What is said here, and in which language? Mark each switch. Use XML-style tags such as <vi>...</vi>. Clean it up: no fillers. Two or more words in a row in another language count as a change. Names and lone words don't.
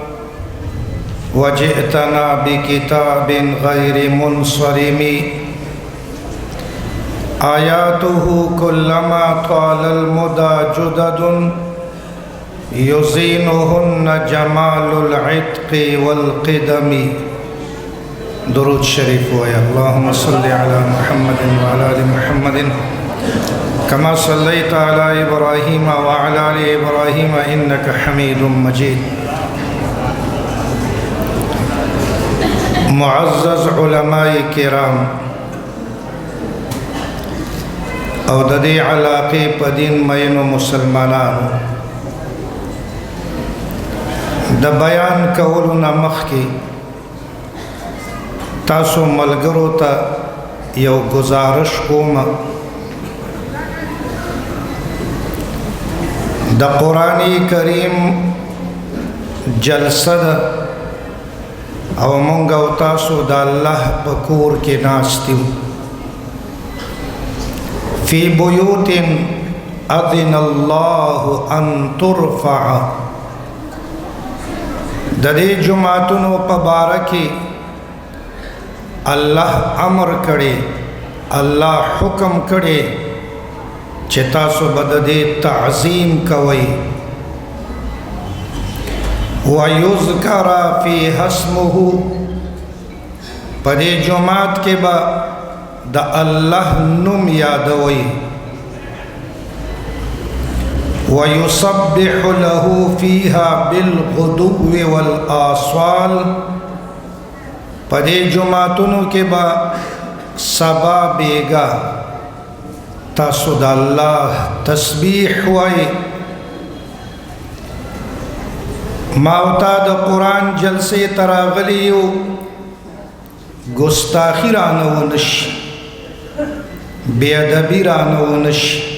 <ar>وجئتنا بكتاب غير منصرم آياته كلما طال المدى جدد يزينهن جمال العتق والقدم.</ar> <ps>درود شريف ويا</ps> <ar>اللهم صل على محمد وعلى آل محمد كما صليت على إبراهيم وعلى آل إبراهيم إنك حميد مجيد.</ar> <ps>معزز علماء کرام او د دې علاقې په دین مینو مسلمانانو، د بیان کولو نه مخکې تاسو ملګرو ته یو گزارش کوم. د قرآن کریم جلسه ده او مونږ او تاسو د الله په کور کې ناست یو.</ps> <ar>فی بیوت اذن الله ان ترفع.</ar> <ps>د دې جماعتونو په باره کې الله امر کړي، الله حکم کړي چې تاسو به د دې تعظیم کوئ.</ps> <ar>وَيُذْكَرَ فِيهَا اسْمُهُ.</ar> <ps>په دې جماعت کې به د الله نوم یادوي.</ps> <ar>وَيُسَبِّحُ لَهُ فِيهَا بِالْغُدُوِّ وَالْآصَالِ.</ar> <ps>په دې جماعتونو کې به سبا بیگا تاسو د الله تسبیح وایي. ما او تا د قرآن جلسې تراغلی یو، گستاخی رانه ونشي، بے ادبی رانه ونشي.</ps>